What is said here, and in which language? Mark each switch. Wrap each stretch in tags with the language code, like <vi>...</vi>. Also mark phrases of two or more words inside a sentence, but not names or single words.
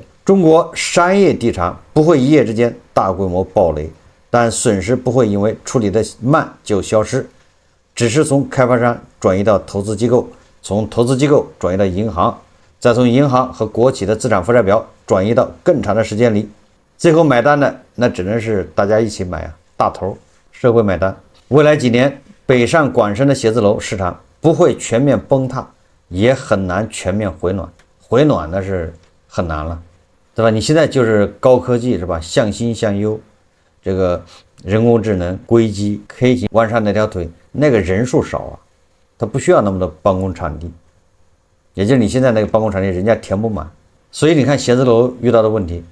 <zh>中國商業地產不會一夜之間大規模暴雷，但損失不會因為處理的慢就消失，只是從開發商轉移到投資機構，從投資機構轉移到銀行，再從銀行和國企的資產負債表轉移到更長的時間里。最後買單的那只能是大家一起買啊，大頭社會買单。未來幾年，北上廣深的寫字樓市場不會全面崩塌，也很難全面回暖。回暖那是很難了，对吧？你現在就是高科技是吧？向新向优，這個人工智能、硅基、K 型彎上那條腿，那個人數少啊，它不需要那麼多辦公場地，也就是你現在那個辦公場地人家填不滿，所以你看寫字樓遇到的問題。</zh>